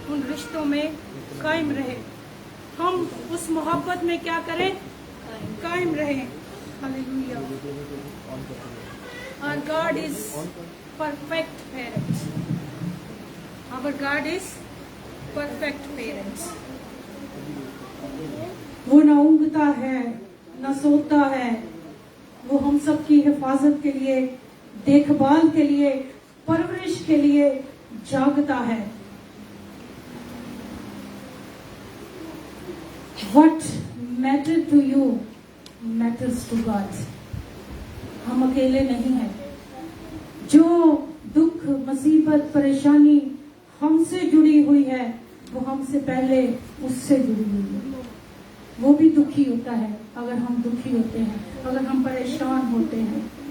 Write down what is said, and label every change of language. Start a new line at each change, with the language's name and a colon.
Hindi: रिश्तों में कायम रहे, हम उस मोहब्बत में क्या करें, कायम रहें। Hallelujah.
English: Our God is perfect parent. Our God is perfect parents.
Hindi: वो ना ऊँगता है ना सोता है, वो हम सबकी हिफाजत के लिए, देखभाल के लिए, परवरिश के लिए जागता है।
English: What matter to you matters to God.
Hindi: हम अकेले नहीं हैं। जो दुख, मुसीबत, परेशानी हमसे जुड़ी हुई है, वो हमसे पहले उससे जुड़ी हुई है। वो भी दुखी होता है अगर हम दुखी होते हैं, अगर हम परेशान होते हैं।